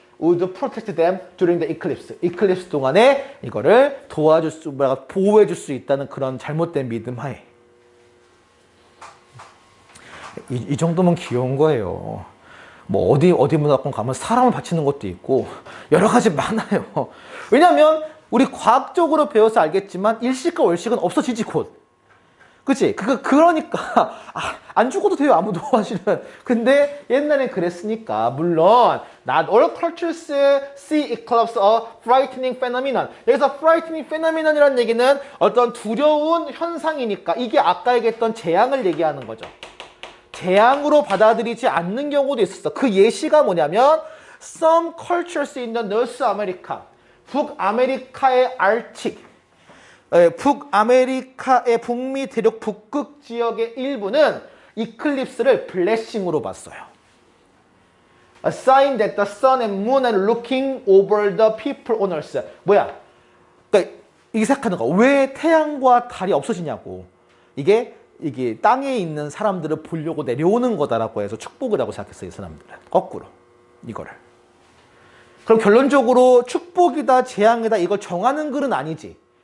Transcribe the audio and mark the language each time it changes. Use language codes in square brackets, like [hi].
[en] Would protect them during the eclipse. [ko] 이클립스 동안에 이거를 도와줄 수, 보호해줄 수 있다는 그런 잘못된 믿음 하에. 이 정도면 귀여운 거예요. 뭐 어디 문화권 가면 사람을 바치는 것도 있고 여러 가지 많아요. 왜냐면 우리 과학적으로 배워서 알겠지만 일식과 월식은 없어지지 곧. 그치? 그러니까 안 죽어도 돼요 아무도 사실은. 근데 옛날엔 그랬으니까. 물론 [en] not all cultures see eclipse a frightening phenomenon. [ko] 여기서 [en] frightening phenomenon [ko] 이라는 얘기는 어떤 두려운 현상이니까 이게 아까 얘기했던 재앙을 얘기하는 거죠. 재앙으로 받아들이지 않는 경우도 있었어. 그 예시가 뭐냐면 [en] some cultures in the North America. [ko] 북아메리카의 알틱. 북아메리카의 북미 대륙 북극 지역의 일부는 이클립스를 블레싱으로 봤어요. [en] A sign that the sun and moon are looking over the people on earth. [ko] 뭐야? 그러니까 이게 생각하는 거. 왜 태양과 달이 없어지냐고. 이게 땅에 있는 사람들을 보려고 내려오는 거다라고 해서 축복이라고 생각했어요. 이 사람들은. 거꾸로. 이거를. 그럼 결론적으로 축복이다 재앙이다 이걸 정하는 글은 아니지.